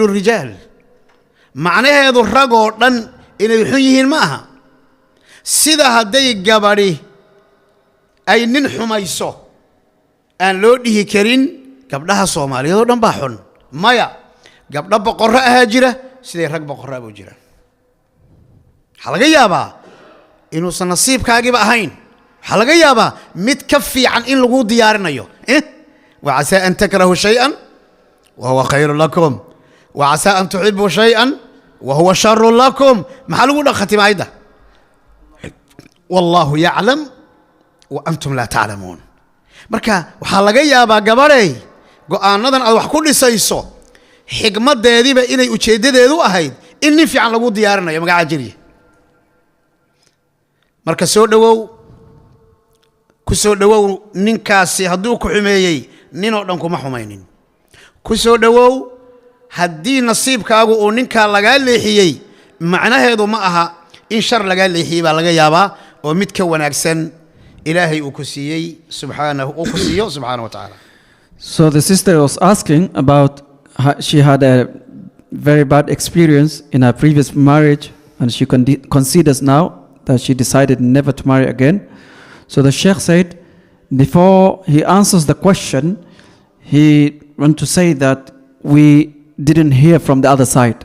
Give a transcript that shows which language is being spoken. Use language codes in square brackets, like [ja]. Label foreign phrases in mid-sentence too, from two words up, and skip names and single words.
[so] الرجال macnaheedu rag oo dhan inay xun yihiin ma aha sida haday gabadhi ay nin xumayso aan loo dhihi karin gabdhaha Soomaaliyeed oo dhan baa xun maya gabdha boqorro ah jira siday rag boqorro ah u jiraan waxa laga yaabaa inuu nasiibkaagiba ahayn waxa laga yaabaa mid ka fiican in lagu diyaarinayo [ar] وعسى أن تكرهوا شيئا وهو خير لكم وعسى أن تحبوا شيئا وهو شر لكم [so] ma lagu dhaqatim ayda [ar] والله يعلم وأنتم لا تعلمون [so] marka waxa laga yaabaa gabaray go'aanadan aad wax ku dhisayso xigmadeediba inay ujeedadeedu ahayd in nin fiican lagu diyaarinayo magaca jiriye marka soo dhawow ku soo dhawow ninkaasi haduu ku xumeeyay nin oo dhan kuma xumaynin ku soo dhawow haddii nasiibkaagu oo ninka laga leexiyay macnaheedu ma aha in shar laga leexiyay baa laga yaabaa oo mid ka wanaagsan ilaahay uu ku siiyay [ar] سبحانه وتعالى. [en] So the sister was asking about she had a very bad experience in her previous marriage and she considers now that she decided never to marry again. So the Sheikh said before he answers the question he want to say that we didn't hear from the other side.